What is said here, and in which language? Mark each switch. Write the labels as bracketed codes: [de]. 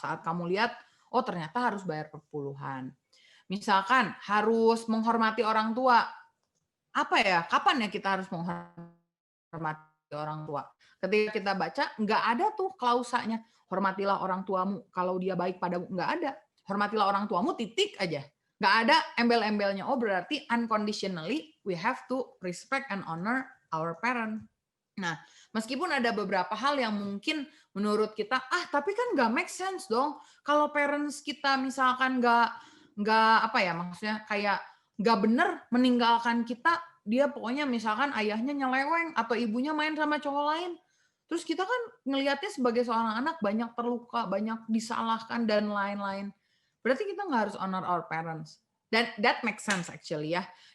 [id] Saat kamu lihat, oh ternyata harus bayar perpuluhan. Misalkan harus menghormati orang tua. Apa ya? Kapan ya kita harus menghormati orang tua? Ketika kita baca, nggak ada tuh klausanya. Hormatilah orang tuamu kalau dia baik padamu. Nggak ada. Hormatilah orang tuamu, titik aja. Nggak ada embel-embelnya. Oh berarti [en] unconditionally we have to respect and honor our parent. [id] Nah, meskipun ada beberapa hal yang mungkin menurut kita, tapi kan nggak make sense dong. Kalau parents kita misalkan nggak apa ya, maksudnya kayak nggak bener meninggalkan kita, dia pokoknya misalkan ayahnya nyeleweng atau ibunya main sama cowok lain. Terus kita kan ngelihatnya sebagai seorang anak banyak terluka, banyak disalahkan dan lain-lain. Berarti kita nggak harus [en] honor our parents. Dan that makes sense actually ya.